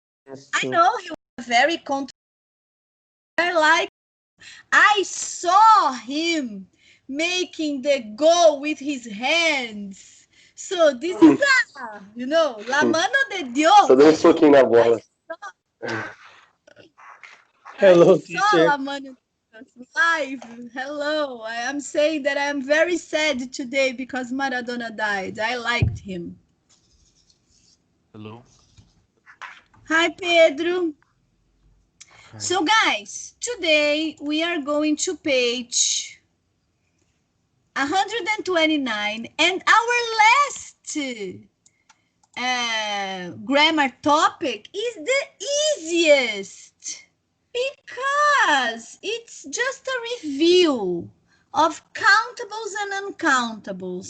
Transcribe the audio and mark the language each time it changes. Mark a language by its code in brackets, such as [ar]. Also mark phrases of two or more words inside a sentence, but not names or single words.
[en] I know he was very controversial. I saw him making the goal with his hands. So this is [es] la mano de Dios. [pt] Só deu um soquinho na bola. [en] Hello, teacher. [es] La mano de Dios [en] live. Hello. I am saying that I am very sad today because Maradona died. I liked him. Hello. Hi, Pedro. Hi. So, guys, today we are going to page 129, and our last grammar topic is the easiest because it's just a review of countables and uncountables.